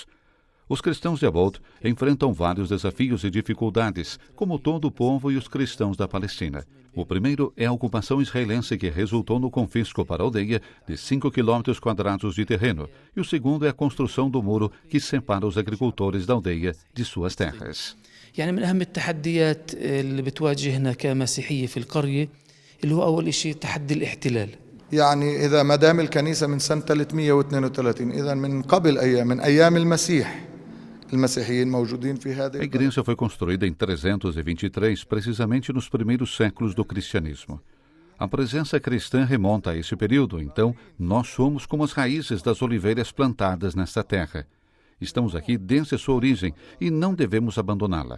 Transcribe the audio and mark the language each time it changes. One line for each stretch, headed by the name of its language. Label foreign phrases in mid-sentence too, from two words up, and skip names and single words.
Portuguese: Os cristãos de Aboud enfrentam vários desafios e dificuldades, como todo o povo e os cristãos da Palestina. O primeiro é a ocupação israelense, que resultou no confisco para a aldeia de 5 quilômetros quadrados de terreno, e o segundo é a construção do muro que separa os agricultores da aldeia de suas terras.
Arabic: اللي هو أول شيء تحدي الاحتلال. يعني إذا ما دام الكنيسة من سنة 332 إذا من قبل من أيام المسيح
Portuguese: A igreja foi construída em 323, precisamente nos primeiros séculos do cristianismo. A presença cristã remonta a esse período, então nós somos como as raízes das oliveiras plantadas nesta terra. Estamos aqui desde a sua origem e não devemos abandoná-la.